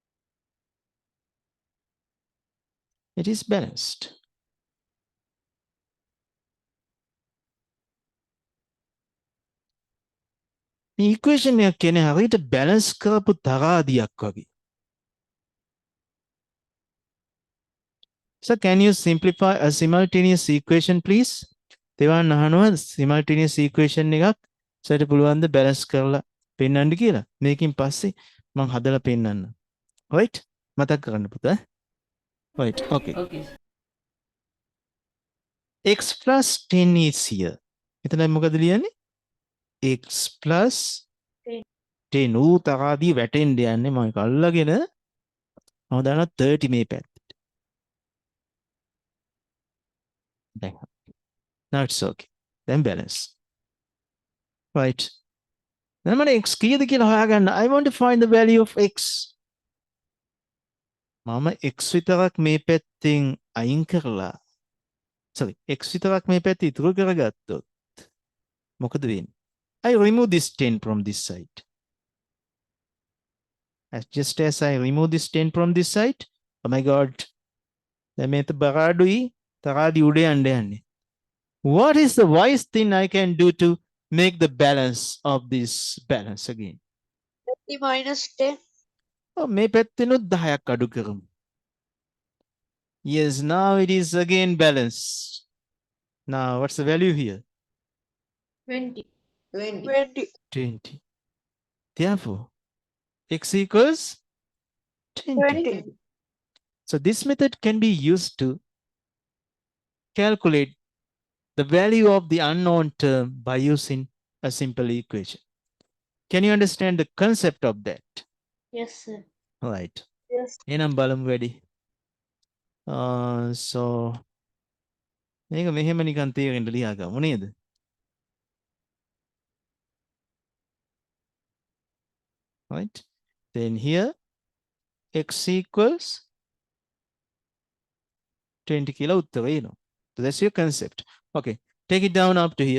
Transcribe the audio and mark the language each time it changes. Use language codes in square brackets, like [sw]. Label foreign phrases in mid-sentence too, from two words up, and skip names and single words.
[en] it is balanced. [si] මේ equation එක කියන්නේ හරියට balance කරපු තරාදියක් වගේ. [en] So can you simplify a simultaneous equation please? [si] දෙවන් අහනවා [en] simultaneous equation [si] එකක් සට පුළුවන් ද balance කරලා පෙන්වන්න කියලා. මේකෙන් පස්සේ මම හදලා පෙන්වන්න. Right? මතක් කරගන්න පුතා. [en] Right. Okay. Okay. X plus 10 is here. [si] එතන මොකද ලියන්නේ? [en] X plus 10 [si] ඌ තරාදී වැටෙන්න යන්නේ මම ඒක අල්ලගෙන මම දානවා 30 මේ පැත්තට. [en] දැන් now it's okay. Then balance. Right. [si] දැන් මම x කීයද කියලා හොයාගන්න. [en] I want to find the value of x. [si] මම x විතරක් මේ පැත්තෙන් අයින් කරලා sorry x විතරක් මේ පැත්තේ ඉතුරු කරගත්තොත් මොකද වෙන්නේ? [en] I remove this 10 from this side. Just as I remove this 10 from this side, oh my god, [si] දැන් මේක බරාඩුයි තරාදී උඩ යන්න යන්නේ. [en] What is the wise thing I can do to make the balance of this balance again? 30 minus 10. [si] Oh, මේ පැත්තෙනුත් 10ක් අඩු කරමු. [en] Yes, now it is again balanced. Now, what's the value here? 20. 20. Therefore, x equals 20. So this method can be used to calculate the value of the unknown term by using a simple equation. Can you understand the concept of that? Yes, sir. Right. Yes. Enam balam ready. [si] So මේක මෙහෙම නිකන් තේරෙන්න ලියාගමු නේද? [en] Right. Then here x equals 20 [si] කියලා උත්තර එනවා. [en] So that's your concept. Okay. Take it down up to here.